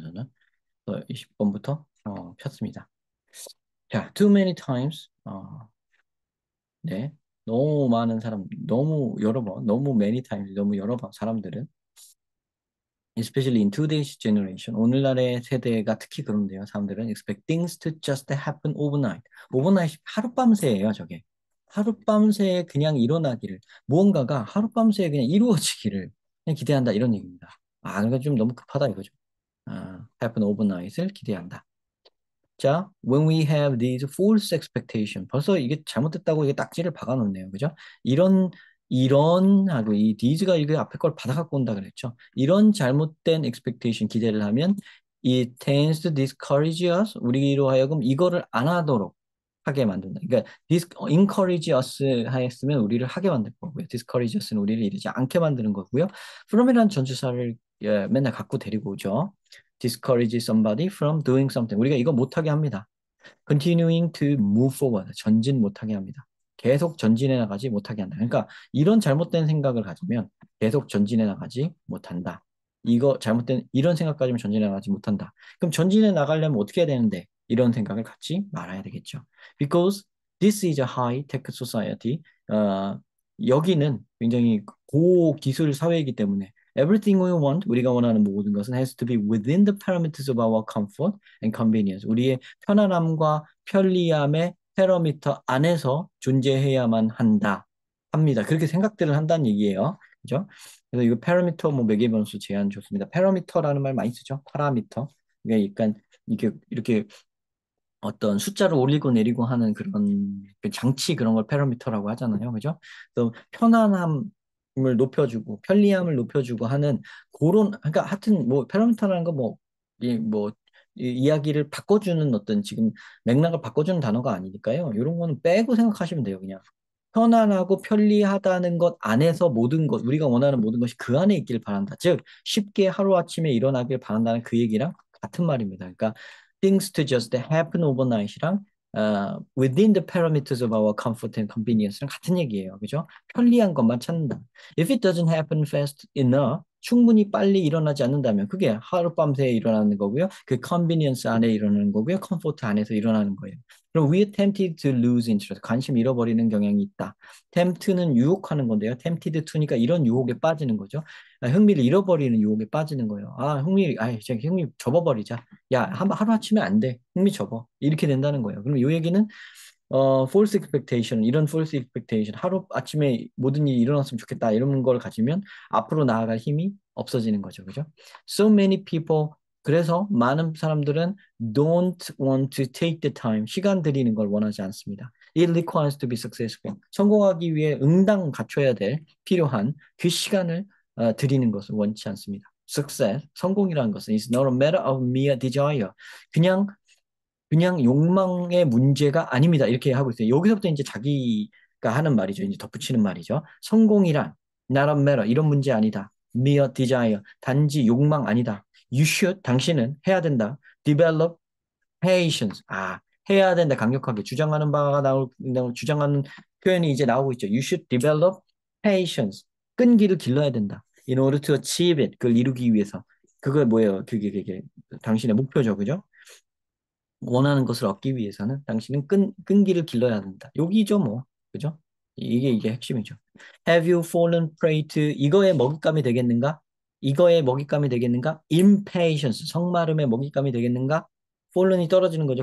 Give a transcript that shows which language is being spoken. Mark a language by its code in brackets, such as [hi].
[ko] 저는 20번부터 폈습니다. 자, [en] too many times. [ko] 네. 너무 많은 사람, 너무 여러 번, 너무 [en] many times, [ko] 너무 여러 번 사람들은 [en] especially in today's generation. [ko] 오늘날의 세대가 특히 그런데요. 사람들은 [en] expect things to just happen overnight. [ko] overnight 하룻밤새예요, 저게. 하룻밤새 그냥 일어나기를, 무언가가 하룻밤새 그냥 이루어지기를 그냥 기대한다 이런 얘기입니다. 그러니까 좀 너무 급하다 이거죠. [en] happen overnight [ko] 을 기대한다. [en] 자, when we have these false expectation. [ko] 벌써 이게 잘못됐다고 이게 딱지를 박아놓네요. 그죠? 이런 하고 이 these가 이게 앞에 걸 받아 갖고 온다 그랬죠. 이런 잘못된 [en] expectation [ko] 기대를 하면 [en] it tends to discourage us. [ko] 우리로 하여금 이거를 안 하도록 하게 만든다. 그러니까 [en] encourage us [ko] 하였으면 우리를 하게 만들 거고요. [en] discourage us [ko] 는 우리를 이러지 않게 만드는 거고요. from이라는 전치사를 맨날 갖고 데리고 오죠. [en] discourage somebody from doing something. [ko] 우리가 이거 못하게 합니다. [en] continuing to move forward. [ko] 전진 못하게 합니다. 계속 전진해 나가지 못하게 한다. 그러니까 이런 잘못된 생각을 가지면 계속 전진해 나가지 못한다. 이거 잘못된 이런 생각 가지면 전진해 나가지 못한다. 그럼 전진해 나가려면 어떻게 해야 되는데? 이런 생각을 갖지 말아야 되겠죠. [en] Because this is a high-tech society. [ko] 여기는 굉장히 고기술 사회이기 때문에 [en] everything we want, [ko] 우리가 원하는 모든 것은 [en] has to be within the parameters of our comfort and convenience. [ko] 우리의 편안함과 편리함의 패러미터 안에서 존재해야만 합니다. 그렇게 생각들을 한다는 얘기예요. 그죠? 그래서 이거 패러미터 뭐 매개변수 제한 좋습니다. 패러미터라는 말 많이 쓰죠. 파라미터. 그러니까 약간 이렇게 어떤 숫자를 올리고 내리고 하는 그런 그 장치 그런 걸 패러미터라고 하잖아요. 그죠? 또 편안함을 높여주고 편리함을 높여주고 하는 그런 그러니까 하여튼 뭐 패러미터라는 거 뭐 이야기를 바꿔주는 어떤 지금 맥락을 바꿔주는 단어가 아니니까요. 이런 거는 빼고 생각하시면 돼요. 그냥 편안하고 편리하다는 것 안에서 모든 것 우리가 원하는 모든 것이 그 안에 있길 바란다. 즉 쉽게 하루아침에 일어나길 바란다는 그 얘기랑 같은 말입니다. 그러니까 [en] things to just happen overnight이랑 within the parameters of our comfort and convenience랑 [ko] 같은 얘기예요. 그죠? 편리한 것만 찾는다. [en] If it doesn't happen fast enough, [ko] 충분히 빨리 일어나지 않는다면 그게 하룻밤새 일어나는 거고요. 그 convenience 안에 일어나는 거고요. comfort 안에서 일어나는 거예요. 그럼 [en] we're tempted to lose interest. [ko] 관심 잃어버리는 경향이 있다. tempt는 유혹하는 건데요. tempted to니까 이런 유혹에 빠지는 거죠. 흥미를 잃어버리는 유혹에 빠지는 거예요. 흥미 접어버리자. 야, 하루아침에 안 돼. 흥미 접어. 이렇게 된다는 거예요. 그럼 이 얘기는 [en] false expectation, [ko] 이런 false expectation, 하루 아침에 모든 일이 일어났으면 좋겠다 이런 걸 가지면 앞으로 나아갈 힘이 없어지는 거죠, 그죠? [en] So many people, [ko] 그래서 많은 사람들은 [en] don't want to take the time, [ko] 시간 들이는 걸 원하지 않습니다. [en] It requires to be successful. [ko] 성공하기 위해 응당 갖춰야 될 필요한 그 시간을 들이는 것을 원치 않습니다. [en] Success, [ko] 성공이라는 것은 [en] is not a matter of mere desire. [ko] 그냥 그냥 욕망의 문제가 아닙니다. 이렇게 하고 있어요. 여기서부터 이제 자기가 하는 말이죠. 이제 덧붙이는 말이죠. 성공이란 [en] not a matter [ko] 이런 문제 아니다. [en] mere desire [ko] 단지 욕망 아니다. [en] You should [ko] 당신은 해야 된다. [en] develop patience [ko] 해야 된다. 강력하게 주장하는 바가 주장하는 표현이 이제 나오고 있죠. [en] You should develop patience [ko] 끈기를 길러야 된다. [en] In order to achieve it [ko] 그걸 이루기 위해서 그거 뭐예요? 그게 당신의 목표죠, 그죠? 원하는 것을 얻기 위해서는 당신은 끈기를 길러야 한다. 여기죠, 뭐. 그죠? 이게 핵심이죠. [en] Have you fallen prey to [ko] 이거의 먹잇감이 되겠는가? 이거의 먹잇감이 되겠는가? Impatience, 성마름의 먹잇감이 되겠는가? fallen이 떨어지는 거죠.